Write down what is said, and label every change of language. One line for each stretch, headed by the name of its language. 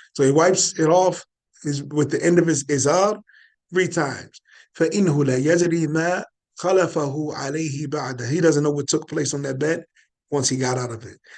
English: So he wipes it off with the end of his izar 3 times.
Arabic: فإنه لا يجري ما خلفه عليه بعده.
English: He doesn't know what took place on that bed once he got out of it.